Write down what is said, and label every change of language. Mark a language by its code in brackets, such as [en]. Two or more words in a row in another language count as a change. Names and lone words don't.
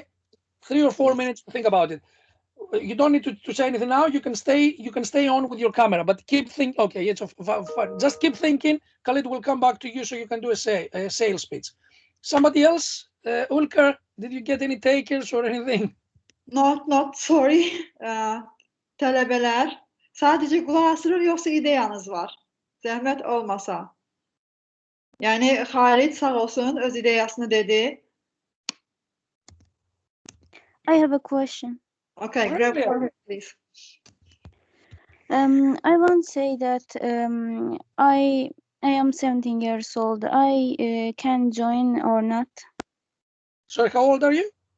[en] 3 or 4 minutes to think about it. You don't need to say anything now. You can stay on with your camera, but keep thinking. Okay, it's fun. Just keep thinking. Khalid will come back to you so you can do a sales pitch. Somebody else? Ulker, did you get any takers or anything? Not sorry. [az] Tələbələr, sadəcə qulaq asırır, yoxsa ideyanız var? Zəhmət olmasa. Yani Khalid sağ olsun öz ideyasını dedi. [en] I have a question. Okay, grab for please. I want to say that I am 17 years old. I can join or not? Sorry, how old are you?